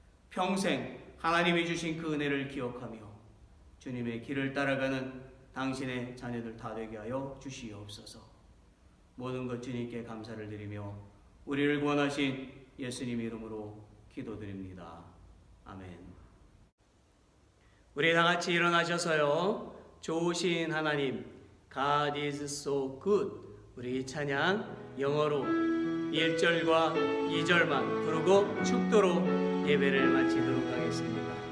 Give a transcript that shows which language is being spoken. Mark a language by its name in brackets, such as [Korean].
[Korean] 평생 하나님이 주신 그 은혜를 기억하며 주님의 길을 따라가는 당신의 자녀들 다 되게 하여 주시옵소서. 모든 것 주님께 감사를 드리며 우리를 구원하신 예수님 이름으로 기도드립니다. 아멘. 우리 다 같이 일어나셔서요. 좋으신 하나님, [English] God is so good. [Korean] 우리 찬양 영어로 1절과 2절만 부르고 축도로 예배를 마치도록 하겠습니다.